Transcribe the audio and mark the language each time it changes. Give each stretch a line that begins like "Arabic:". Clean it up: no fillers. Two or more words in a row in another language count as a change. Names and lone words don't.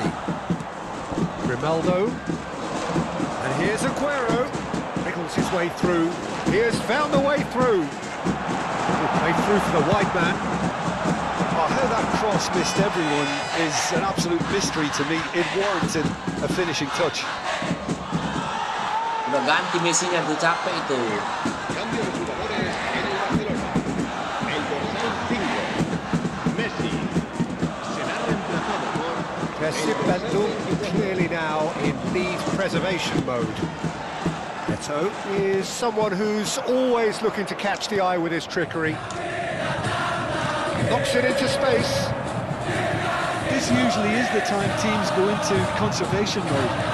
English: Grimaldo. And here's Aguero. Wriggles his way through. He has found the way through. Good play through for the wide man. Oh, how that cross missed everyone is an absolute mystery to me. It warranted a finishing touch.
Indonesian: Udah ganti Messi-nya tuh, capek itu.
Spanish: Cambio de jugadores en el Barcelona. El dorsal 5, Messi, será reemplazado por...
English: Pessip Bentul clearly now in lead preservation mode. Eto'o is someone who's always looking to catch the eye with his trickery. Knocks it into space. This usually is the time teams go into conservation mode.